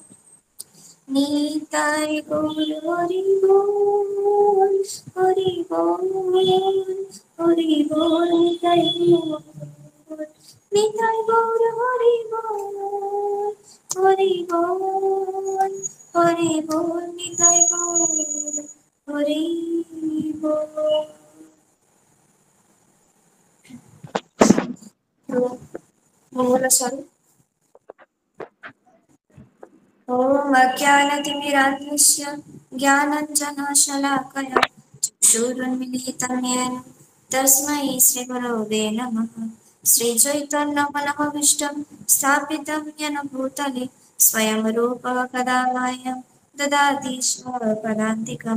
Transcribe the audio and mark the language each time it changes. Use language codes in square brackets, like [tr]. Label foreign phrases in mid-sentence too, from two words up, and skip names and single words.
[bn] নিতাই গৌর হরি বল, হরি বল, হরি বল, নিতাই গৌর, নিতাই গৌর হরি বল, হরি বল, হরি বল, নিতাই গৌর হরি বল। তো মঙ্গলাচরণ। [sa] ॐ अज्ञानतिमिरान्धस्य ज्ञानाञ्जनशलाकया चक्षुरुन्मीलितं येन तस्मै श्रीगुरवे नमः। श्रीचैतन्यमनोभीष्टं स्थापितं येन भूतले स्वयं रूपः कदा मह्यं ददाति स्वपदान्तिकं।